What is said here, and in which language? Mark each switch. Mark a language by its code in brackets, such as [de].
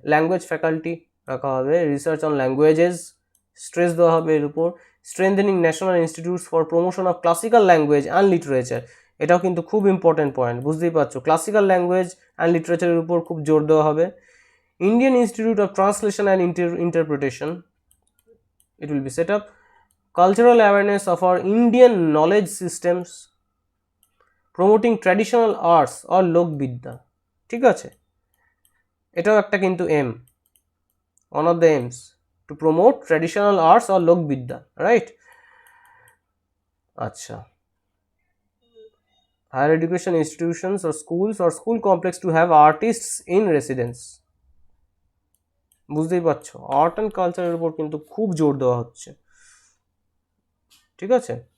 [bn] Language faculty রাখা হবে, research on languages stress দেওয়া হবে এর উপর, [en] strengthening national institutes for promotion of classical language and literature, [bn] এটাও কিন্তু খুব ইম্পর্টেন্ট পয়েন্ট, বুঝতেই পারছো, ক্লাসিক্যাল ল্যাঙ্গুয়েজ অ্যান্ড লিটারেচারের উপর খুব জোর দেওয়া হবে। [en] Indian institute of translation and interpretation, it will be set up. Cultural awareness of our Indian knowledge systems, promoting traditional arts or লোকবিদ্যা, [bn] ঠিক আছে? এটাও একটা কিন্তু [en] Um, one of the aims to promote traditional arts or লোকবিদ্যা, right? আচ্ছা, higher education institutions or schools or school complex to have artists in residence, [bn] বুঝতেই পারছো, art and কালচারের উপর কিন্তু খুব জোর দেওয়া হচ্ছে, ঠিক আছে?